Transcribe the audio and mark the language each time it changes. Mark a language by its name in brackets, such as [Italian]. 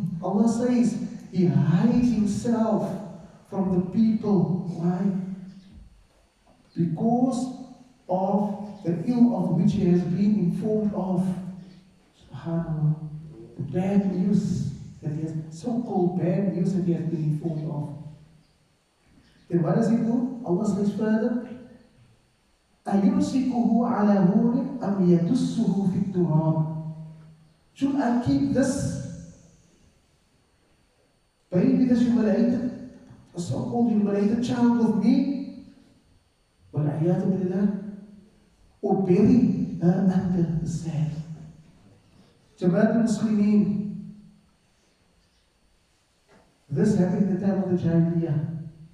[English] Allah says he hides himself from the people. Why? Because of the ill of which he has been informed of. SubhanAllah. The bad news that he has, so-called bad news that he has been informed of. Then what does he do? Allah says further, [Arabic] أَيُمْسِكُهُ عَلَى هُونٍ أَمْ يَدُسُّهُ فِي التُّرَابِ. [English] Should I keep this baby, this humiliated, a so-called humiliated child with me? [Arabic] وَالْعِيَاذُ بِاللَّهِ. [English] Or bury her under the sand? Jama'at al-Muslimin, this happened in the time of the Jahiliyyah.